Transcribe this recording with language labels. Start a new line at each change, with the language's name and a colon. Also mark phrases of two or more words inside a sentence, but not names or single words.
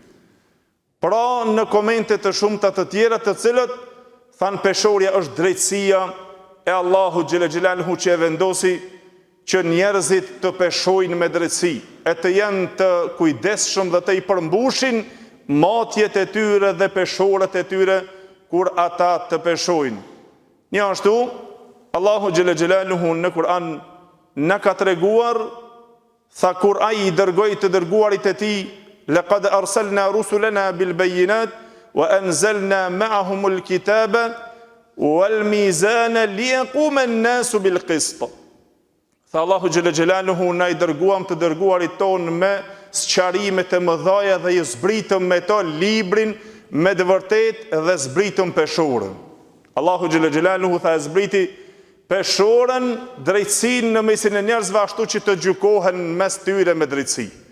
Albanian: Pra në komente të shumta të tjera të cilët thanë peshorja është drejtësia e
Arabic: الله جل جلاله
Albanian: që e vendosi që njerëzit të peshojnë me drejtësi, e të jenë të kujdesshëm dhe të i përmbushin matjet e tyre dhe peshorët e tyre kur ata të peshojnë. Një ashtu,
Arabic: الله جل جلاله
Albanian: në Kur'an na ka treguar, tha kur ai i dërgoi të dërguarit e tij,
Arabic: لقد أرسلنا رسلنا بالبينات وأنزلنا معهم الكتاب والميزان ليقوم الناس بالقسط.
Albanian: Tha
Arabic: الله جل جلاله,
Albanian: na i dërguam të dërguarit ton me sqarimet e mëdha dhe i zbritëm me to librin me të vërtetë dhe zbritëm peshorën.
Arabic: الله جل جلاله
Albanian: tha e zbriti peshorën, drejtësinë në mesin e njerëzve, ashtu që të gjykohen mes tyre me drejtësi.